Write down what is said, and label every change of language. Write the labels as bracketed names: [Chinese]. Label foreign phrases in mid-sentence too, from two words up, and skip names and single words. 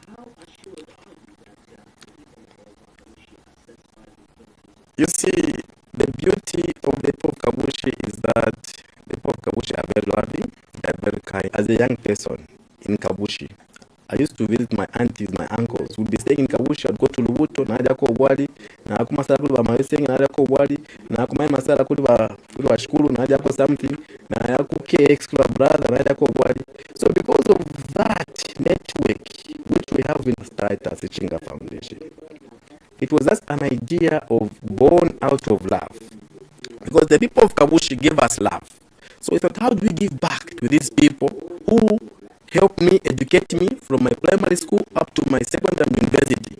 [English] You see, the beauty of the people of Kabushi is that the people of Kabushi are very loving, they are very kind. As a young person in Kabushi, I used to visit my aunties, my uncles. We'd be staying in Kabushi, I'd go to Lubuto, [Bemba] na aja ko Bwali, na aku masala kuli ba Mawesenge, na aja ko Bwali, na aku mai masala kuli ba Shukuru, na aja ko something, na aku KX kuli ba brother, na aja ko Bwali. [English] So because of that network, which we have in the start as Sichinga Foundation, it was just an idea born out of love. Because the people of Kabushi gave us love. So we thought, how do we give back to these people who help me, educate me from my primary school up to my secondary and university.